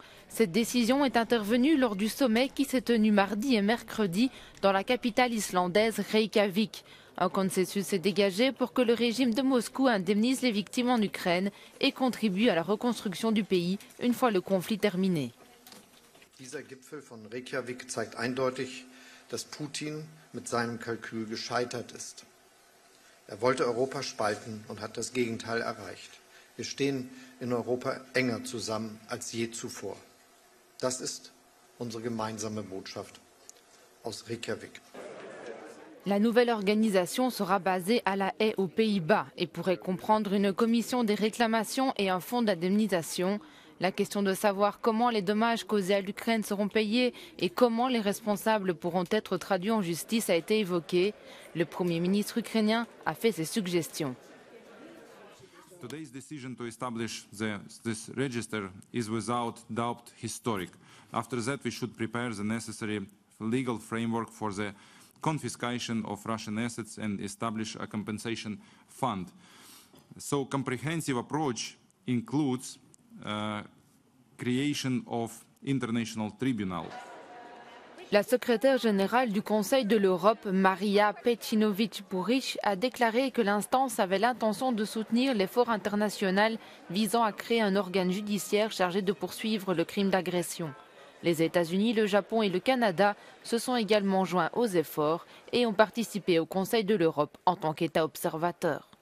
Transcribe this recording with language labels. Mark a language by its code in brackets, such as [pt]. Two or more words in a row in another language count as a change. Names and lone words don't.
[fr] Cette décision est intervenue lors du sommet qui s'est tenu mardi et mercredi dans la capitale islandaise Reykjavik. Un consensus s'est dégagé pour que le régime de Moscou indemnise les victimes en Ukraine et contribue à la reconstruction du pays une fois le conflit terminé. [de] Dieser Gipfel von Reykjavik zeigt eindeutig, dass Putin mit seinem Kalkül gescheitert ist. Wollte Europa spalten und hat das Gegenteil erreicht. Wir stehen in Europa enger zusammen als je zuvor. Das ist unsere gemeinsame Botschaft aus Reykjavik. [fr] La nouvelle organisation sera basée à La Haye aux Pays-Bas et pourrait comprendre une commission des réclamations et un fonds d'indemnisation. La question de savoir comment les dommages causés à l'Ukraine seront payés et comment les responsables pourront être traduits en justice a été évoquée. Le Premier ministre ukrainien a fait ses suggestions. [en] Today's decision to establish this register is without doubt historic. After that, we should prepare the necessary legal framework for the confiscation of Russian assets and establish a compensation fund. So, comprehensive approach includes creation of international tribunal. [fr] La secrétaire générale du Conseil de l'Europe, Maria Pecinovic-Bourich, a déclaré que l'instance avait l'intention de soutenir l'effort international visant à créer un organe judiciaire chargé de poursuivre le crime d'agression. Les États-Unis, le Japon et le Canada se sont également joints aux efforts et ont participé au Conseil de l'Europe en tant qu'État observateur.